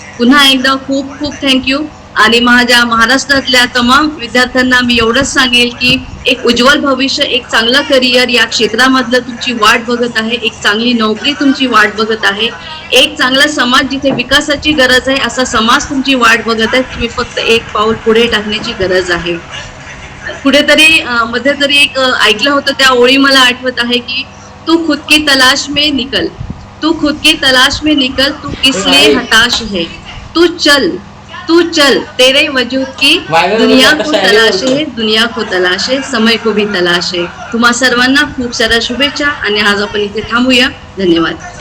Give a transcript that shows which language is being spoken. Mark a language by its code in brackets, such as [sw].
[mr] पुन्हा एकदा खूप खूप थँक्यू. आणि माझ्या महाराष्ट्रातल्या तमाम विद्यार्थ्यांना मी एवढंच सांगेल की एक उज्ज्वल भविष्य, एक चांगलं करिअर या क्षेत्रामधलं तुमची वाट बघत आहे, एक चांगली नोकरी तुमची वाट बघत आहे, एक चांगला समाज जिथे विकासाची गरज आहे असा समाज तुमची वाट बघत आहे. तुम्ही फक्त एक पाऊल पुढे टाकण्याची गरज आहे. कुठेतरी मध्यंतरी एक ऐकलं होतं, त्या ओळी मला आठवत आहे की [hi] तू खुद की तलाश में निकल, तू खुद की तलाश में निकल, तू किस लिए हताश है, तू चल तेरे वजूद की दुनिया को तलाश है, दुनिया को तलाश है, समय को भी तलाश है. [mr] तुम्हा सर्वांना खूप साऱ्या शुभेच्छा आणि आज आपण इथे थांबूया. धन्यवाद.